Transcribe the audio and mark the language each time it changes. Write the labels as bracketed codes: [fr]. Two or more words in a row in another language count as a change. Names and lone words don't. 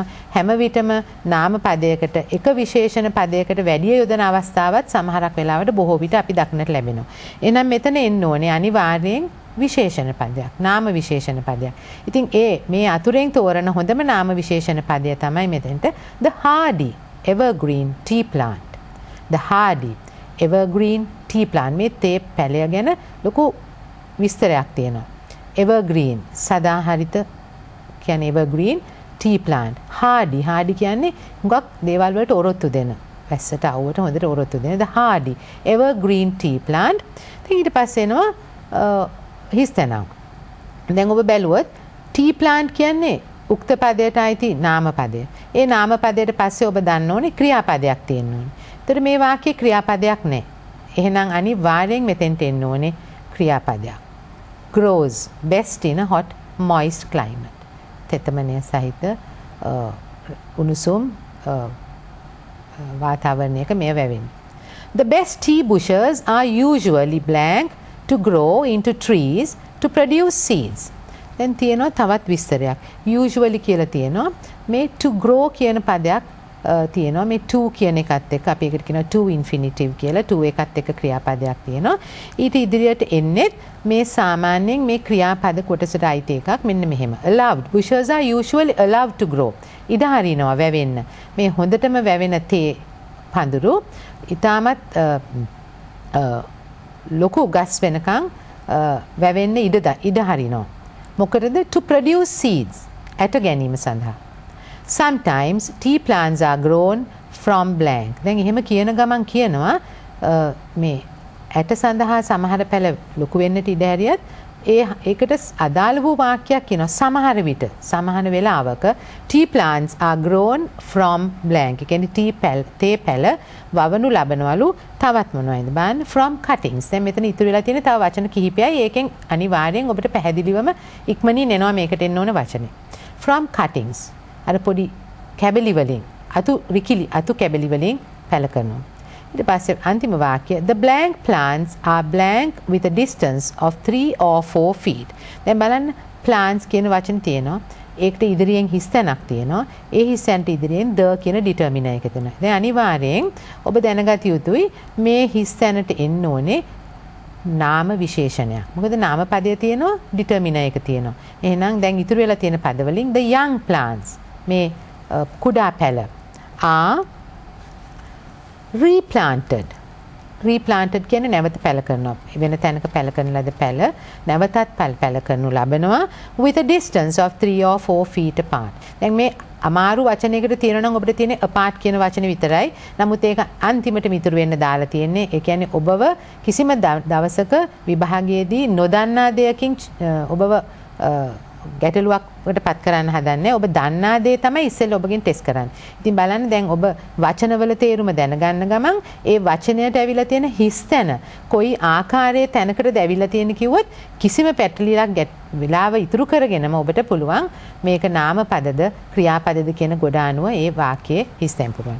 [si] හැම විටම නාම පදයකට එක විශේෂණ පදයකට වැඩි යොදන අවස්ථාවක් සමහරක් වෙලාවට බොහෝ විට අපි දක්නට ලැබෙනවා. එහෙනම් මෙතන එන්න ඕනේ අනිවාර්යෙන් විශේෂණ පදයක්. නාම විශේෂණ පදයක්. ඉතින් මේ අතුරෙන් තෝරන හොඳම නාම විශේෂණ පදය තමයි මෙතෙන්ට [en] the hardy evergreen tea plant. the hardy evergreen tea plant [si] මේ තේ පැලය ගැන ලොකු විස්තරයක් තියෙනවා. [en] evergreen [si] සදාහරිත කියන්නේ [en] evergreen tea plant. [si] hardy කියන්නේ හුඟක් දේවල් වලට ඔරොත්තු දෙන. වැස්සට අවුවට හොඳට ඔරොත්තු දෙන [en] the hardy evergreen tea plant. [si] ඊට පස්සේ එනවා හිස්තැනක්. දැන් ඔබ බැලුවොත් [en] tea plant [si] කියන්නේ උක්ත පදයට අයිති නාම පදය. ඒ නාම පදයට පස්සේ ඔබ දන්න ඕනේ ක්‍රියාපදයක් තියෙන්න ඕනේ. ඒතර මේ වාක්‍යයේ ක්‍රියාපදයක් නැහැ. එහෙනම් අනිවාර්යෙන් මෙතෙන්ට එන්න ඕනේ ක්‍රියාපදයක්. [en] grows best in a hot moist climate. [si] තෙතමනය සහිත උණුසුම් වාතාවරණයක මේ වැවෙන්නේ. [en] The best tea bushes are usually blank to grow into trees to produce seeds. [si] දැන් තියෙනවා තවත් විස්තරයක්. usually කියලා තියෙනවා. මේ [en] to grow [si] කියන පදයක් තියෙනවා. මේ to කියන එකත් එක්ක අපි ඒකට කියනවා [en] to infinitive [si] කියලා. to එකත් එක්ක ක්‍රියාපදයක් තියෙනවා. ඊට ඉදිරියට එන්නේ මේ සාමාන්‍යයෙන් මේ ක්‍රියාපද කොටසට අයිති එකක් මෙන්න මෙහෙම. [en] allowed bushes are usually allowed to grow. [si] ඉඩ හරිනවා වැවෙන්න. මේ හොඳටම වැවෙන තේ පඳුරු ඊටමත් ලොකු ගස් වෙනකන් වැවෙන්න ඉඩ හරිනවා. මොකටද? [en] to produce seeds. [si] ඇට ගැනීම සඳහා. [en] Sometimes tea plants are grown from blank. [si] දැන් එහෙම කියන ගමන් කියනවා මේ ඇට සඳහා සමහර පැල ලොකු වෙන්නට ඉඩ හැරියත් ඒකට අදාළ වූ වාක්‍යයක් කියනවා. සමහර විට සමහර වෙලාවක [en] tea plants are grown from blank. [si] ඒ කියන්නේ තේ පැල වවනු ලබනවලු තවත් මොනවයිද බලන්න [en] from cuttings. [si] දැන් මෙතන ඉතුරු වෙලා තියෙන තව වචන කිහිපයයි. ඒකෙන් අනිවාර්යෙන් ඔබට පැහැදිලිවම ඉක්මනින් එනවා මේකට එන්න ඕන වචනේ. [en] from cuttings. [si] අර පොඩි කැබලි වලින් අතු කැබලි වලින් පැල කරනවා. ඊට පස්සේ අන්තිම වාක්‍ය [en] the blank plants are blank with a distance of 3 or 4 feet. [si] දැන් බලන්න plants කියන වචන තියෙනවා. ඒකට ඉදිරියෙන් හිස්තැනක් තියෙනවා. ඒ හිස්තැනට ඉදිරියෙන් the කියන determiner එක තියෙනවා. දැන් අනිවාර්යෙන් ඔබ දැනගත යුතුයි මේ හිස්තැනට එන්න ඕනේ නාම විශේෂණයක්. මොකද නාම පදයේ තියෙනවා determiner එක තියෙනවා. එහෙනම් දැන් ඉතුරු වෙලා තියෙන පද වලින් [en] the young plants [si] මේ කුඩා පැල replanted කියන්නේ නැවත පැල කරනවා. වෙන තැනක පැල කරන ලද පැල නැවතත් පැල කරනු ලබනවා [en] with a distance of 3 or 4 feet apart. [si] දැන් මේ අමාරු වචනයකට තියෙනවා නම් ඔබට තියෙන්නේ apart කියන වචනේ විතරයි. නමුත් ඒක අන්තිමට මිතුරු වෙන්න දාලා තියෙන්නේ. ඒ කියන්නේ ඔබව කිසිම දවසක විභාගයේදී නොදන්නා දෙයකින් ඔබව ගැටලුවක් ඔබට පත් කරන්න හදන්නේ. ඔබ දන්නා දේ තමයි ඉස්සෙල්ලා ඔබගෙන් ටෙස්ට් කරන්නේ. ඉතින් බලන්න දැන් ඔබ වචනවල තේරුම දැනගන්න ගමන් ඒ වචනයට ඇවිල්ලා තියෙන හිස් තැන කොයි ආකාරයේ තැනකටද ඇවිල්ලා තියෙන කිව්වොත් කිසිම පැටලිලක් වෙලාව ඉතුරු කරගෙනම ඔබට පුළුවන් මේක නාම පදද ක්‍රියාපදද කියන ගොඩ අනුව ඒ වාක්‍යයේ හිස් තැන් පුරවන්න.